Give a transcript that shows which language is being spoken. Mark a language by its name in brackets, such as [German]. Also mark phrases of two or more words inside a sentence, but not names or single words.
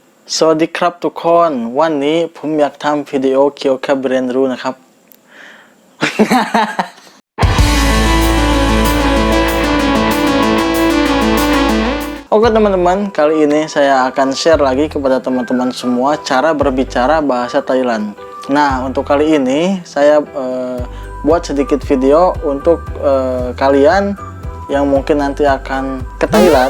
[Thai] สวัสดีครับทุกคนวันนี้ผมอยากทำวิดีโอเกี่ยวกับเรียนรู้นะครับ [Indonesian] Oke teman-teman, kali ini saya akan share lagi kepada teman-teman semua cara berbicara bahasa Thailand. Nah, untuk kali ini saya buat sedikit video untuk kalian yang mungkin nanti akan ke Thailand.